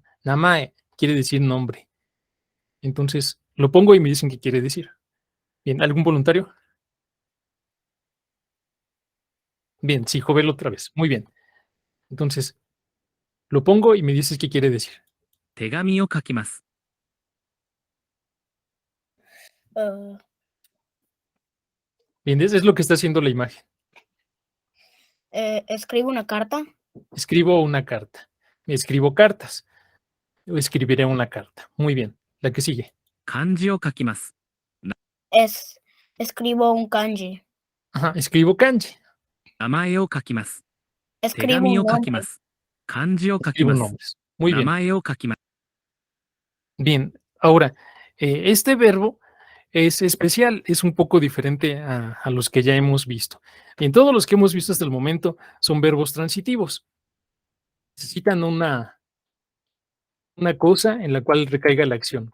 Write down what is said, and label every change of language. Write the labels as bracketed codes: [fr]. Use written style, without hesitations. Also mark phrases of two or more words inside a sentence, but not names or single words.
[es] Namae quiere decir nombre. Entonces, lo pongo y me dicen qué quiere decir. Bien, ¿algún voluntario? Bien, sí, Jovel otra vez. Muy bien. Entonces, lo pongo y me dices qué quiere decir. [ja] 手紙を書きます。 [es] Bien, es lo que está haciendo la imagen. Escribo una carta. Escribo una carta. Escribo cartas. Yo escribiré una carta. Muy bien. La que sigue. [ja] 漢字を書きます。 [es] Escribo un kanji. Ajá, escribo kanji. [ja] 名前を書きます。 手 [es] Escribo [ja] 紙 [es] un [ja] を書きま [es] nombre. [ja] す。漢字を書き [es] Escribo [ja] ます。 [es] nombres. Muy [ja] 名 [es] bien. [ja] 前を書きます。 [es] Bien. Ahora, este verbo es especial, es un poco diferente a los que ya hemos visto. Bien, todos los que hemos visto hasta el momento son verbos transitivos. Necesitan una cosa en la cual recaiga la acción.